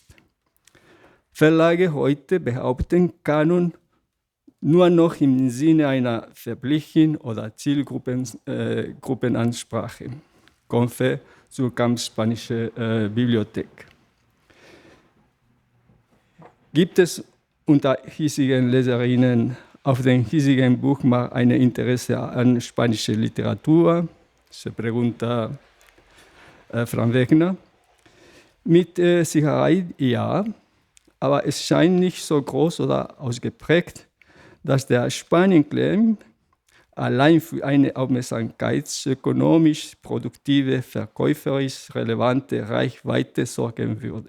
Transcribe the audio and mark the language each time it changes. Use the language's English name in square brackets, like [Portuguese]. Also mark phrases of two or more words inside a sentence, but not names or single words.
[German] Verlage heute behaupten Kanon nur noch im Sinne einer verblichen oder Zielgruppenansprache. Confe Surkamp Spanische Bibliothek. Gibt es unter hiesigen Leserinnen auf dem hiesigen Buchmarkt ein Interesse an spanischer Literatur? [Spanish] Se pregunta Fran Wegner. [German] Mit Sicherheit ja, aber es scheint nicht so groß oder ausgeprägt, dass der Spanien-Claim allein für eine aufmerksamkeitsökonomisch produktive, verkäuferisch relevante Reichweite sorgen würde.